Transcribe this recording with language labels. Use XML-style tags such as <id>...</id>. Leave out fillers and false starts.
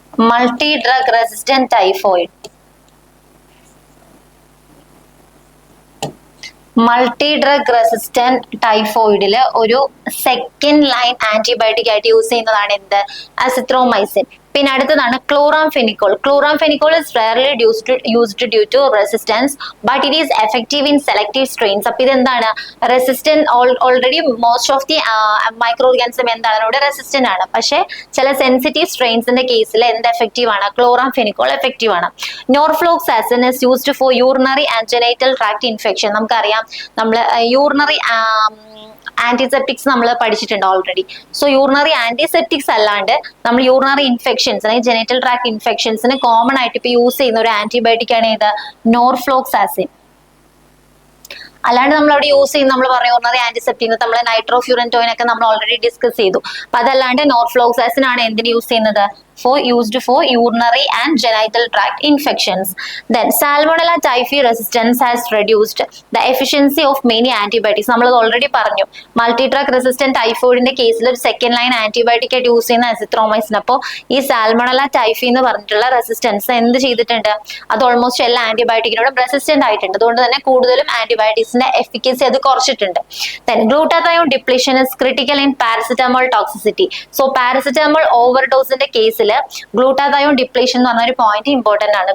<en>Multi drug resistant typhoid.</en> <ml>Multi-drug resistant ടൈഫോയിഡിൽ ഒരു second line antibiotic ആയിട്ട് use ചെയ്യുന്നതാണ് എന്ത്? അസിത്രോമൈസിൻ. പിന്നെ അടുത്തതാണ് chloramphenicol.</ml> <en>Chloramphenicol is rarely used due to resistance but it is effective in selective strains.</en> <ml>അപ്പൊ ഇതെന്താണ്? Resistant</ml> <en>already most of the micro organism</en> <ml>എന്താണ്? ഇവിടെ റെസിസ്റ്റന്റ് ആണ്. പക്ഷെ ചില സെൻസിറ്റീവ് സ്ട്രെയിൻസിന്റെ കേസിൽ എന്ത് എഫക്റ്റീവ് ആണ്? ക്ലോറാംഫെനിക്കോൾ എഫക്റ്റീവ് ആണ്.</ml> <en>Norfloxacin is used for urinary and genital tract infection.</en> <ml>നമുക്കറിയാം നമ്മൾ യൂറിനറി ആന്റിസെപ്റ്റിക്സ് നമ്മൾ പഠിച്ചിട്ടുണ്ട് ഓൾറെഡി. സോ യൂറിനറി ആന്റിസെപ്റ്റിക്സ് അല്ലാണ്ട് നമ്മൾ യൂറിനറി ഇൻഫെക്ഷൻസ് അല്ലെങ്കിൽ ജെനിറ്റൽ ട്രാക്ട് ഇൻഫെക്ഷൻസിന് കോമൺ ആയിട്ട് ഇപ്പൊ യൂസ് ചെയ്യുന്ന ഒരു ആന്റിബയോട്ടിക് ആണ് ഏത്? നോർഫ്ലോക്സാസിൻ. അല്ലാണ്ട് നമ്മൾ അവിടെ യൂസ് ചെയ്യുന്ന നമ്മൾ പറഞ്ഞു യൂറിനറി ആന്റിസെപ്റ്റിക് നമ്മൾ നൈട്രോഫ്യൂറൻറ്റോയിൻ ഒക്കെ നമ്മൾ ഓൾറെഡി ഡിസ്കസ് ചെയ്തു. അപ്പൊ അതല്ലാണ്ട് നോർഫ്ലോക്സാസിൻ ആണ് എന്തിന് യൂസ് ചെയ്യുന്നത്?</ml> <en>used for urinary and genital tract infections. Then Salmonella typhi resistance has reduced the efficiency of many antibiotics.</en> <ml>നമ്മൾ ഓൾറെഡി പറഞ്ഞു മൾട്ടി ഡ്രഗ് റെസിസ്റ്റന്റ് ടൈഫോയിഡിന്റെ കേസിൽ ഒരു സെക്കൻഡ് ലൈൻ ആന്റിബയോട്ടിക് ആയിട്ട് യൂസ് ചെയ്യുന്ന അസിത്രോമൈസിൻ. അപ്പോൾ ഈ സാൽമണല ടൈഫി എന്ന് പറഞ്ഞിട്ടുള്ള റെസിസ്റ്റൻസ് എന്ത് ചെയ്തിട്ടുണ്ട്? അത് ഓൾമോസ്റ്റ് എല്ലാ ആന്റിബയോട്ടിക്കിനോടും റെസിസ്റ്റന്റ് ആയിട്ടുണ്ട്. അതുകൊണ്ട് തന്നെ കൂടുതലും ആന്റിബയോട്ടിക്സിന്റെ എഫിക്കസി അത് കുറച്ചിട്ടുണ്ട്.</ml> <en>Then glutathione depletion is critical in paracetamol toxicity.</en> <ml>So paracetamol overdose കേസിൽ ഗ്ലൂട്ടാതയോൺ ഡിപ്ലീഷൻ എന്ന് പറഞ്ഞ ഒരു പോയിന്റ് ഇമ്പോർട്ടന്റ് ആണ്.</ml>